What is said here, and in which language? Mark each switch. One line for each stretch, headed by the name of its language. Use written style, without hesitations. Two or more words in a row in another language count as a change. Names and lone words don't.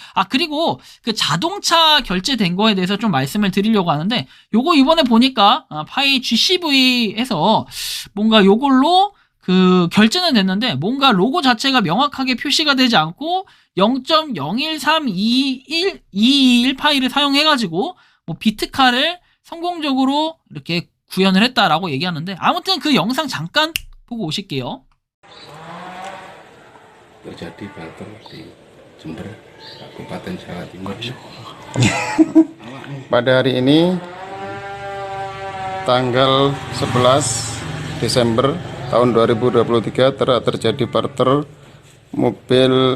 Korean: 아 그리고 그 자동차 결제된 거에 대해서 좀 말씀을 드리려고 하는데 요거 이번에 보니까 파이 GCV에서 뭔가 요걸로 그 결제는 됐는데 뭔가 로고 자체가 명확하게 표시가 되지 않고 0.01321221 파일을 사용해가지고 뭐 비트카를 성공적으로 이렇게 구현을 했다라고 얘기하는데 아무튼 그 영상 잠깐 보고 오실게요.
Indonesian: terjadi barter di Jember, Kabupaten Jawa Timur. Pada hari ini tanggal 11 Desember tahun 2023 terjadi barter mobil